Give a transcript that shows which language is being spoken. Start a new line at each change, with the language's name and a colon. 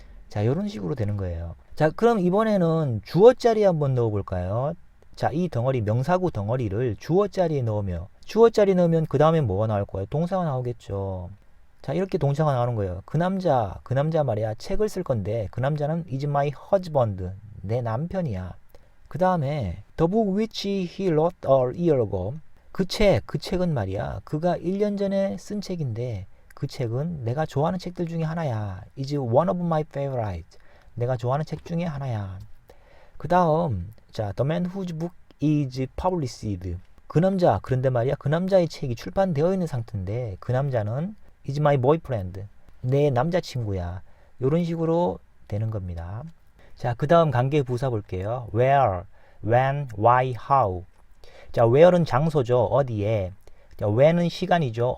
Korean: 자, 이런 식으로 되는 거예요. 자, 그럼 이번에는 주어 자리에 한번 넣어 볼까요? 자, 이 덩어리, 명사구 덩어리를 주어 자리에 넣으면, 주어 자리에 넣으면 그 다음에 뭐가 나올 거예요? 동사가 나오겠죠. 자, 이렇게 동사가 나오는 거예요. 그 남자 말이야, 책을 쓸 건데, 그 남자는
English: is my husband.
Korean: 내 남편이야. 그 다음에
English: the book which he wrote a year ago.
Korean: 그 책은 말이야, 그가 1년 전에 쓴 책인데, 그 책은 내가 좋아하는 책들 중에 하나야.
English: is one of my favorite.
Korean: 내가 좋아하는 책 중에 하나야. 그 다음, 자,
English: the man whose book is published.
Korean: 그 남자, 그런데 말이야, 그 남자의 책이 출판되어 있는 상태인데, 그 남자는
English: is my boyfriend.
Korean: 내 남자친구야. 이런 식으로 되는 겁니다. 자, 그 다음 관계 부사 볼게요. where, when, why, how. 자, where는 장소죠. 어디에. 자, when은 시간이죠.